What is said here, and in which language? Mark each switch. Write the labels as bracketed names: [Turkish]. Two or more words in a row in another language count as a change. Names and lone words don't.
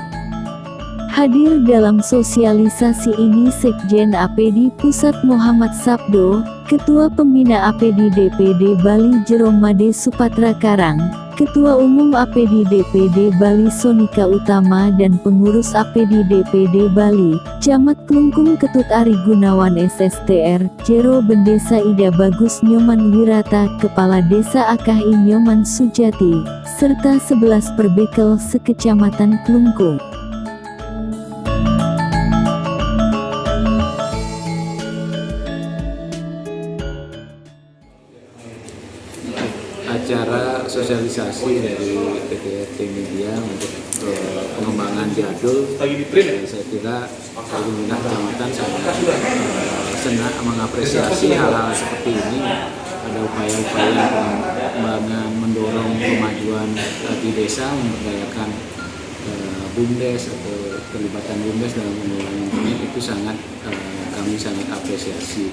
[Indonesian] Hadir dalam sosialisasi ini Sekjen APD Pusat Muhammad Sabdo, Ketua Pembina APD DPD Bali Jeromade Supatra Karang, Ketua Umum APD DPD Bali Sonika Utama dan Pengurus APD DPD Bali, Camat Klungkung Ketut Ari Gunawan SSTR, Jero Bendesa Ida Bagus Nyoman Wirata, Kepala Desa Akah Nyoman Sujati, serta 11 perbekel sekecamatan Klungkung. Acara sosialisasi dari PT Media untuk pengembangan Jadul, saya kira pemerintah kecamatan sangat senang mengapresiasi hal-hal seperti ini. Ada upaya-upaya pengembangan mendorong kemajuan di desa, memberdayakan BUMDes atau terlibatan BUMDes dalam pengelolaan internet itu kami sangat apresiasi.